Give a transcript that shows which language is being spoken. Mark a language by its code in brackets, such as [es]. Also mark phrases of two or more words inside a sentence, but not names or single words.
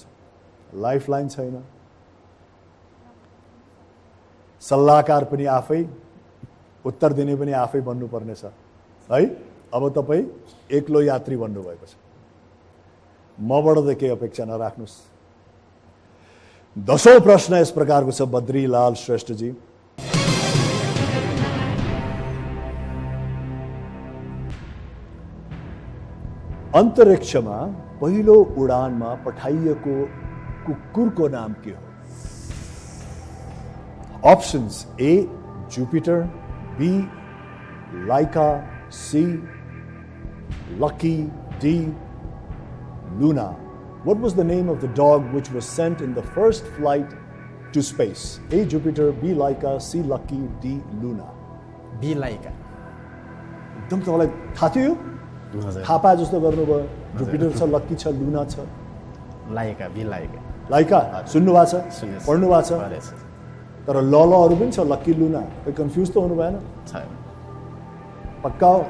[ne] लाइफलाइन छैन, सल्लाहकार पनि आफै, उत्तर दिने पनि आफै बन्नुपर्नेछ है। अब तपाईँ एक्लो यात्री बन्नुभएको छ। मबाट त केही अपेक्षा नराख्नुहोस्। 10औं प्रश्न [hi] इस प्रकार [ne] को छ बद्रीलाल श्रेष्ठ जी। अंतरिक्षमा पहिलो उडानमा पठाइएको कुकुरको नाम के हो? [en] Options A Jupiter, B Laika, C Lucky, D Luna. What was the name of the dog which was sent in the first flight to space? A. Jupiter, B. Laika, C. Lucky, D. Luna. B. Laika. [ne] एकदम तपाईलाई थाहा थियो? थाहा पाए जस्तो गर्नुभयो। जुपिटर छ, लक्की छ, लुना छ। लाइका, बी लाइका। लाइका सुन्नु भएको छ? पढ्नु भएको छ? तर लहरू पनि छ, लक्की, लुना। कोही कन्फ्युज त हुनु भएन? छैन। पक्का हो?